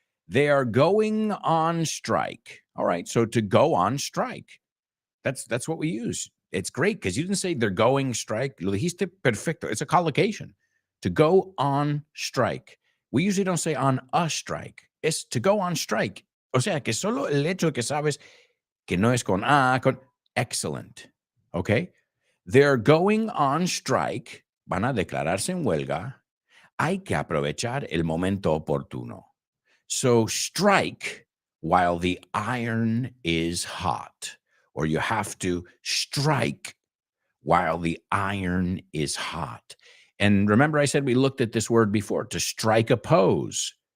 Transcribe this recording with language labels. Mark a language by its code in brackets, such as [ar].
[en] They are going on strike. All right, so to go on strike. That's what we use. It's great because you didn't say they're going strike. [es] Lo dijiste perfecto. [en] It's a collocation. To go on strike. We usually don't say on a strike. It's to go on strike. [es] O sea, que solo el hecho de que sabes que no es con a, con excellent. Okay? [en] They're going on strike. [es] Van a declararse en huelga. Hay que aprovechar el momento oportuno. [en] So strike while the iron is hot. Or you have to strike while the iron is hot. And remember, I said we looked at this word before, to strike a pose.